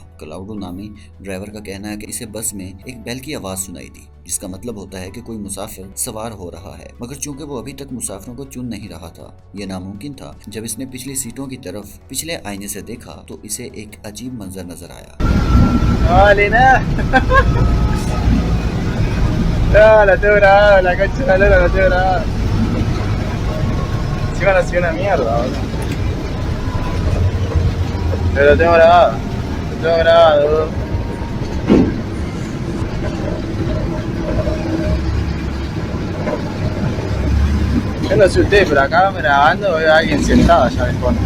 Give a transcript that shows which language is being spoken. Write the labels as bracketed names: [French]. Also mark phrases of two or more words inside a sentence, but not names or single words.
[Hindi] क्लाउडो नामी ड्राइवर का कहना है कि इसे बस में एक बेल की आवाज़ सुनाई दी, जिसका मतलब होता है कि कोई मुसाफिर सवार हो रहा है। मगर चूंकि वो अभी तक मुसाफिरों को चुन नहीं रहा था, यह नामुमकिन था। जब इसने पिछली सीटों की तरफ पिछले आईने से देखा तो इसे एक अजीब मंजर नजर आया। [Spanish] La tengo grabada, la concha de la lora, la tengo grabada. Encima nació una mierda, boludo. Pero lo tengo grabado. Lo tengo grabado, boludo. Yo no sé ustedes, pero acá grabando veo a alguien sentado allá de fondo.